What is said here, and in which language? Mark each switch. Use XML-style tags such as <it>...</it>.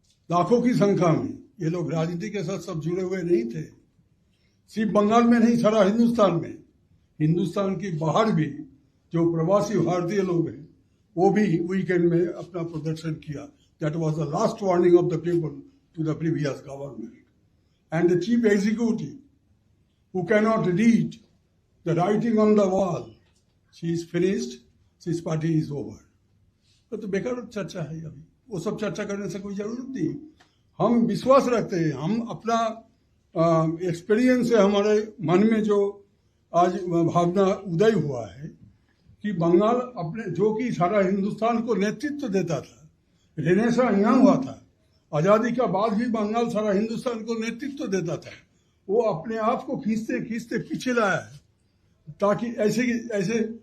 <hi>लाखों की संख्या में ये लोग राजनीति के साथ सब जुड़े हुए नहीं थे, सिर्फ बंगाल में नहीं, सारा हिंदुस्तान में। हिंदुस्तान के बाहर भी जो प्रवासी भारतीय लोग हैं, वो भी वीकेंड में अपना प्रदर्शन किया।</hi> <en>That was the last warning of the people to the previous government. And the chief executive, who cannot read the writing on the wall, she is finished, this party is over.</en> <hi>तो बेकार चर्चा है अभी, वो सब चर्चा करने से कोई जरूरत नहीं। हम विश्वास रखते हैं, हम अपना एक्सपीरियंस से हमारे मन में जो आज भावना उदय हुआ है कि बंगाल अपने, जो कि सारा हिंदुस्तान को नेतृत्व देता था, रेनेसा यहाँ हुआ था, आजादी का बाद भी बंगाल सारा हिंदुस्तान को नेतृत्व देता था, वो अपने आप को खींचते खींचते पीछे लाया है, ताकि ऐसे</hi>